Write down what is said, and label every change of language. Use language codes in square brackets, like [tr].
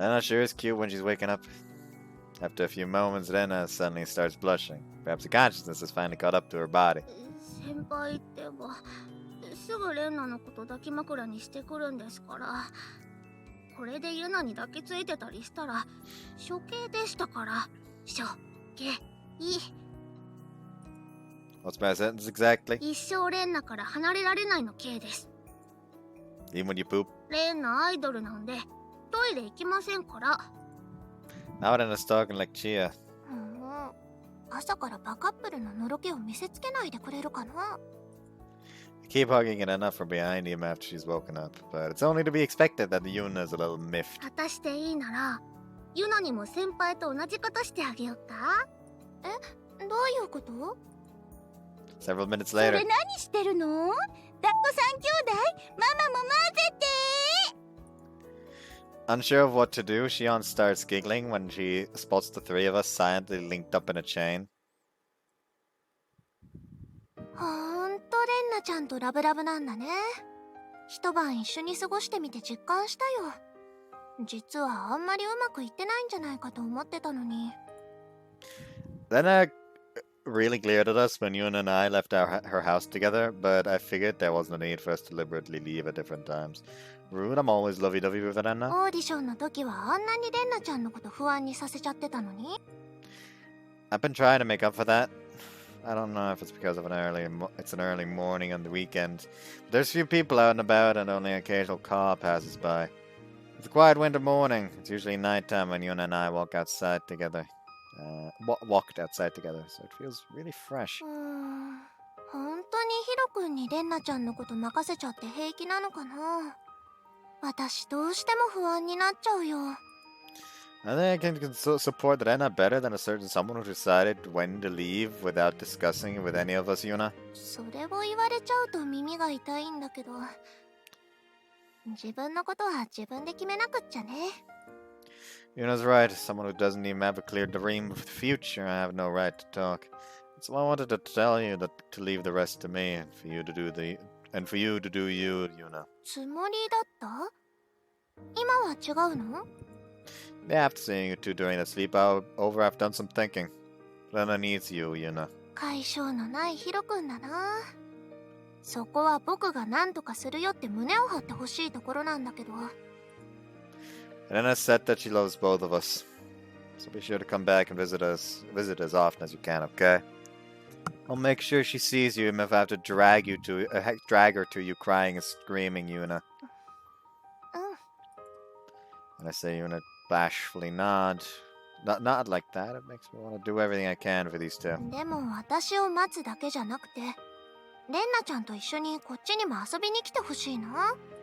[en] Renna sure is cute when she's waking up. After a few moments, Renna suddenly starts blushing. Perhaps the consciousness has finally caught up to her body. [ja] 先輩ってばすぐレンナのこと抱き枕にしてくるんですから。これでユナに抱きついてたりしたら処刑でしたから。処刑。 [en] What's my sentence exactly? [ja] 一生レンナから離れられないの刑です。 [en] Even when you poop? [ja] レンナアイドルなんでトイレ行きませんから。 [en] Now Renna's talking like Chia. [ja] 朝からバカップルののろけを見せつけないでくれるかな。 [en] I keep hugging Renna from behind him after she's woken up, but it's only to be expected that the Yuna is a little miffed. [ja] 果たしていいならユナにも先輩と同じことしてあげようか。どういうこと？ [en] Several minutes [ja] それ [en] later. [ja] 何してるの？抱っこ三兄弟、ママも混ぜて。 [en] Unsure of what to do, Xion starts giggling when she spots the three of us silently linked up in a chain. [ja] ほんとレンナちゃんとラブラブなんだね。一晩一緒に過ごしてみて実感したよ。実はあんまりうまくいってないんじゃないかと思ってたのに。 [en] Renna really glared at us when Yuna and I left her house together, but I figured there wasn't a need for us to deliberately leave at different times. Rude, I'm always lovey-dovey with Renna. [ja] オーディションの時はあんなにレンナちゃんのこと不安にさせちゃってたのに。 [en] I've been trying to make up for that. I don't know if it's because of it's an early morning on the weekend. But there's few people out and about and only an occasional car passes by. It's a quiet winter morning. It's usually nighttime when Yuna and I walked outside together, so it feels really fresh. [ja] 本当にヒロ君にレンナちゃんのこと任せちゃって平気なのかな。私どうしても不安になっちゃうよ。 [en] I think I can support Renna better than a certain someone who decided when to leave without discussing it with any of us, Yuna. [ja] それを言われちゃうと耳が痛いんだけど、自分のことは自分で決めなくっちゃね。 [en] Yuna's right. Someone who doesn't even have a clear dream of the future, I have no right to talk. So I wanted to tell you that to leave the rest to me and for you to do you, Yuna. [ja] つもりだった？今は違うの？ [en] Yeah, after seeing you two during the sleepover, I've done some thinking. Renna needs you, Yuna. [ja] 解消のないヒロ君だな。そこは僕が何とかするよって胸を張ってほしいところなんだけど。 [en] Renna said that she loves both of us. So be sure to come back and visit as often as you can, okay? I'll make sure she sees you even if I have to drag her to you crying and screaming, Yuna. And I say Yuna bashfully nod. Not like that. It makes me want to do everything I can for these two. [ja] でも私を待つだけじゃなくて、レンナちゃんと一緒にこっちにも遊びに来てほしいな。